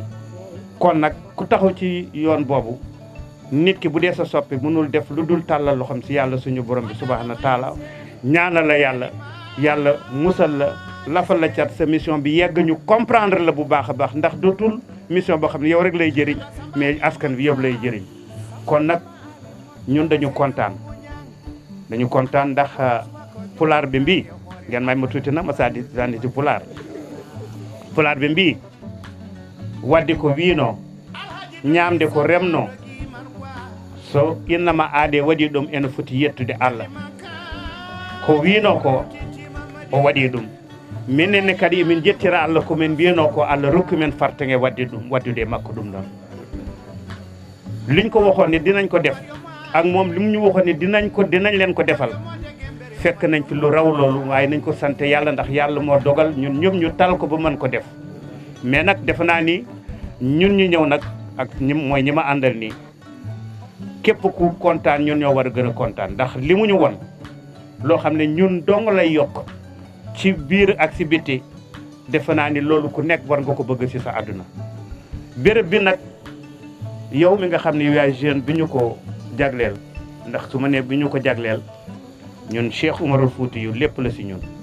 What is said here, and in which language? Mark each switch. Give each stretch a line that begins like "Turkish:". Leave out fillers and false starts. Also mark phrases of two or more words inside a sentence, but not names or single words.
Wolof: kon nag ku taxaw ci yoon boobu nit ki bu dee sa soppi mënul def lu dul tàllal loxoom si yàlla suñu borom bi
Arabic: subhaana taala
Wolof: ñaanal la yàlla musal la lafal la cat sa mission bi yegg ñu comprendre la bu baax a baax ndax dootul mission boo xam ne yow rek lay jëriñ mais askan bi yow lay jëriñ. kon nag ñun dañu kontaan ndax pulaar bi mbii ngeen may ma tuuti na ma sandi ci pulaar bi
Fula: mbii waddi ko wiino ñaamde ko remno so innama aade waɗi ɗum ene foti yettude Allah ko wiino ko o waɗi ɗum minenne kadi min jettira Allah komin mbiyano ko Allah rokku men fartange waddude makko ɗum ɗon
Wolof: liñ ko waxoon ne dinañ ko def ak moom li mu ñu waxoon ne dinañ leen ko defal fekk nañ fi lu raw loolu waaye nañ ko sant yàlla ndax yàlla moo dogal ñun ñëpp ñu tal ko ba mën ko def mais nag defe naa ni ñun ñu ñëw nag ak mooy ñi ma àndal nii képp ku kontaan ñun ñoo war a gën a kontaan ndax li mu ñu won loo xam ne ñun dong lay yokk ci biir ak ci biti defe naa ni loolu ku nekk war nga ko bëgg ci sa àdduna béréb bi nag yow mi nga xam ne yaay jeune bi ñu ko jagleel ndax su ma nee bi ñu ko jagleel ñun Cheikh Oumarul Fouti yu lépp la ci ñun